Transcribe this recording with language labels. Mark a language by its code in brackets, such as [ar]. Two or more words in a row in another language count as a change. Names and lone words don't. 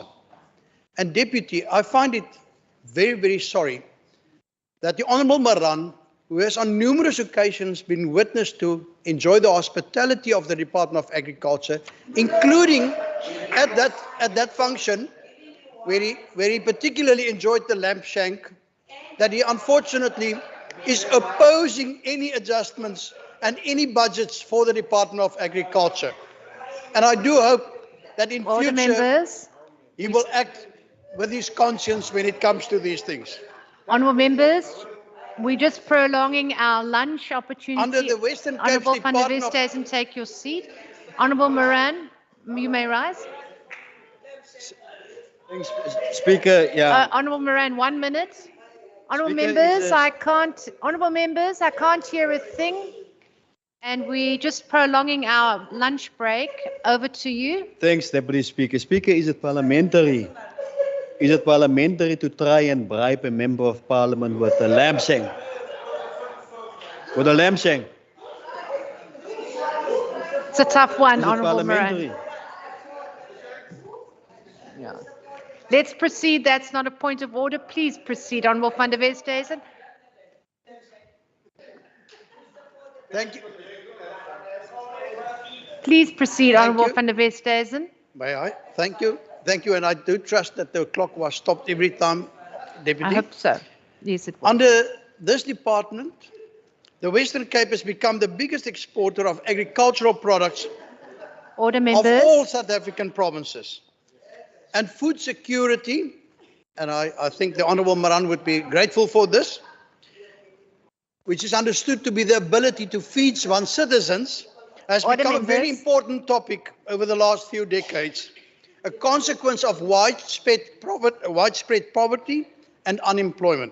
[en] And Deputy, I find it very, very sorry that the Honourable Maran, who has on numerous occasions been witness to enjoy the hospitality of the Department of Agriculture, including at that function where he particularly enjoyed the lamb shank, that he unfortunately is opposing any adjustments and any budgets for the Department of Agriculture. And I do hope that in future he will act with his conscience when it comes to these things. Honourable members, we're just prolonging our lunch opportunity. Under the Western Cape Honourable van der Westhuizen, take your seat. Honourable Moran, you may rise. Thanks, Speaker. Yeah. Honourable Moran, 1 minute. Honourable Speaker, members, Honourable members, I can't hear a thing. And we're just prolonging our lunch break. Over to you. Thanks, Deputy Speaker. Speaker, is it parliamentary? Is it parliamentary to try and bribe a member of parliament with a lamb shank? With a lamb shank? It's a tough one, Honourable Moran. Yeah. Let's proceed. That's not a point of order. Please proceed, Honourable van der Westhuizen. Thank you. Please proceed, Honourable van der Westhuizen. May I? Thank you. Thank you. And I do trust that the clock was stopped every time, Deputy. I hope so. Yes, it was. Under this department, the Western Cape has become the biggest exporter of agricultural products Order, members. of all South African provinces. And food security, and I think the Honourable Maran would be grateful for this, which is understood to be the ability to feed one's citizens, has become a very important topic over the last few decades, a consequence of widespread poverty and unemployment.